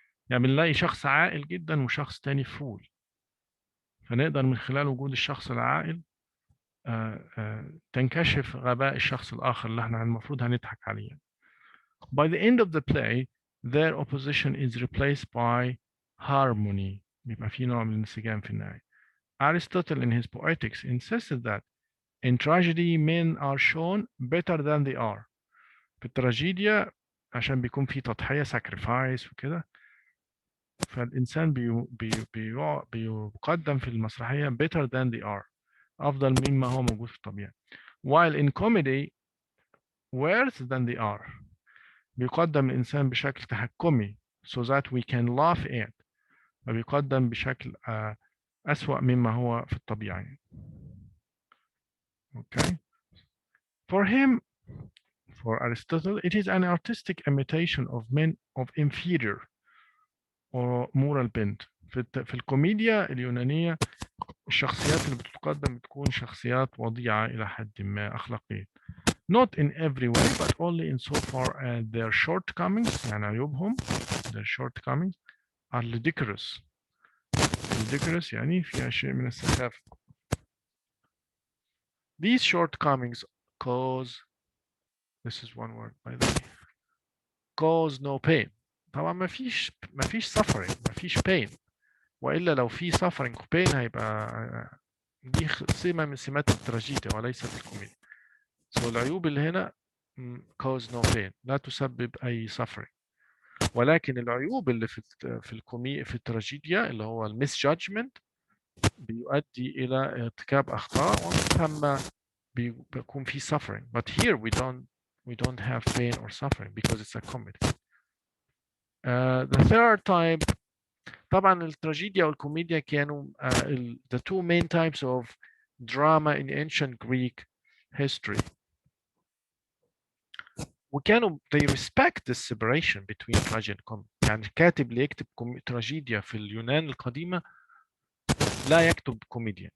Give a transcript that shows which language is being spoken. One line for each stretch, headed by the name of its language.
Arabic: يعني بنلاقي شخص عاقل جدا وشخص تاني فول، فنقدر من خلال وجود الشخص العاقل تنكشف غباء الشخص الآخر اللي احنا المفروض هنضحك عليه.
English: By the end of the play, their opposition is replaced by harmony.
Arabic: بيبقى في نوع من الانسجام في النهاية.
English: Aristotle in his Poetics insisted that in tragedy men are shown better than they are.
Arabic: في التراجيديا عشان بيكون في تضحية sacrifice وكده، فالإنسان بيقدم في المسرحية
English: better than they are.
Arabic: أفضل مما هو موجود في الطبيعة.
English: While in comedy worse than they are.
Arabic: بيقدم الإنسان بشكل تحكمي
English: so that we can laugh at.
Arabic: وبيقدم بشكل أسوأ مما هو في الطبيعة.
English: Okay. For him, for Aristotle, it is an artistic imitation of men of inferior or moral bent.
Arabic: في الكوميديا اليونانية الشخصيات اللي بتقدم بتكون شخصيات وضيعة إلى حد ما أخلاقية.
English: Not in every way, but only in so far as their shortcomings,
Arabic: يعني عيوبهم,
English: their shortcomings are ludicrous.
Arabic: Ludicrous يعني فيها شيء من السخافة.
English: These shortcomings cause, this is one word by the way, cause no pain.
Arabic: طبعا ما فيش suffering, ما فيش pain. وإلا لو في suffering و pain هيبقى دي سمة من سمات التراجيديا وليست الكوميديا. So العيوب اللي هنا
English: cause no pain،
Arabic: لا تسبب أي suffering. ولكن العيوب اللي في التراجيديا اللي هو الميس جادجمنت بيؤدي إلى ارتكاب أخطاء ومن ثم بيكون في suffering.
English: But here we don't have pain or suffering because it's a comedy. The third type،
Arabic: طبعا التراجيديا والكوميديا كانوا
English: the two main types of drama in ancient Greek history.
Arabic: وكانوا
English: they respect the separation between tragedy and comedy.
Arabic: يعني الكاتب اللي يكتب تراجيديا في اليونان القديمة لا يكتب كوميديا.